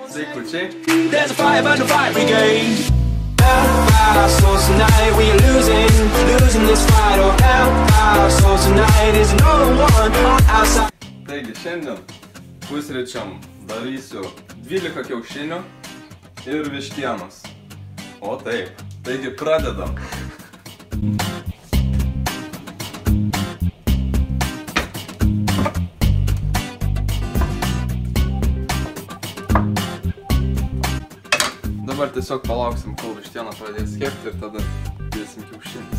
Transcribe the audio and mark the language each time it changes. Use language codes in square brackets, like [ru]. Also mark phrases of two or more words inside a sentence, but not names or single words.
[lt] Sveikučiai. [en] There's a fire burn the fire brigade. Our souls tonight, we are losing this fight. Oh, our souls tonight is no one on our side. [lt] Taigi šiandien pusryčiam darysiu 12 kiaušinių ir vištienos. O taip, taigi pradedam. Dabar tiesiog palauksim, kol vištiena pradės kepti ir tada dėsim kiaušinis.